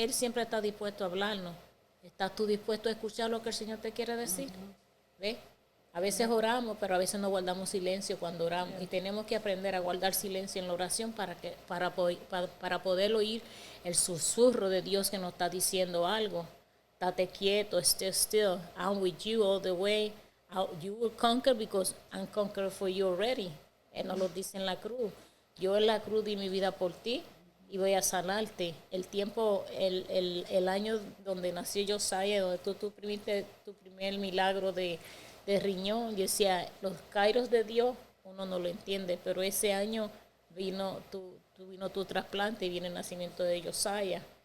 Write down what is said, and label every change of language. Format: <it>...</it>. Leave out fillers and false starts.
<es>Él siempre está dispuesto a hablarnos. ¿Estás tú dispuesto a escuchar lo que el Señor te quiere decir? ¿Ves? A veces oramos, pero a veces no guardamos silencio cuando oramos. Y tenemos que aprender a guardar silencio en la oración para poder oír el susurro de Dios que nos está diciendo algo. Estate quieto,</es> <en>stay still. I'm with you all the way. You will conquer because I'm conquered for you already.</en> <es>Él nos lo dice en la cruz. Yo en la cruz di mi vida por ti y voy a sanarte. El tiempo, el año donde nació Josiah, donde tú tuviste tu primer milagro de riñón, yo decía, los kairos de Dios, uno no lo entiende, pero ese año vino tu trasplante y viene el nacimiento de Josiah.</es>